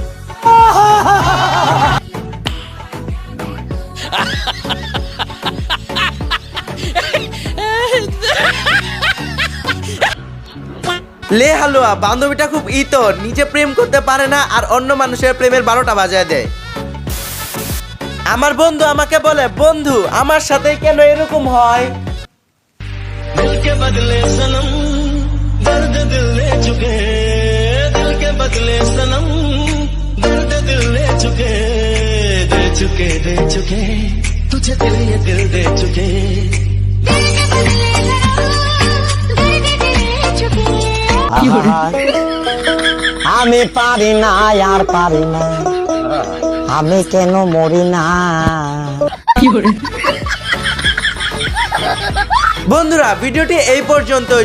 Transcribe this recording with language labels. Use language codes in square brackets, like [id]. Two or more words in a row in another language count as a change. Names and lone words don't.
[bn] লে হালুয়া, বান্ধবীটা খুব ইতর, নিজে প্রেম করতে পারে না আর অন্য মানুষের প্রেমের 12টা বাজায় দেয়। আমার বন্ধু আমাকে বলে, বন্ধু আমার সাথে কেন এরকম হয়? [hi] दिल के बदले सनम दर्द दिल ले चुके, दिल के बदले सनम दर्द दिल ले चुके, दे चुके दे चुके तुझे दिल ये दिल दे चुके। [bn] আমি পারি না আর পারি না, আমি কেন মরি না। বন্ধুরা ভিডিওটি এই পর্যন্তই।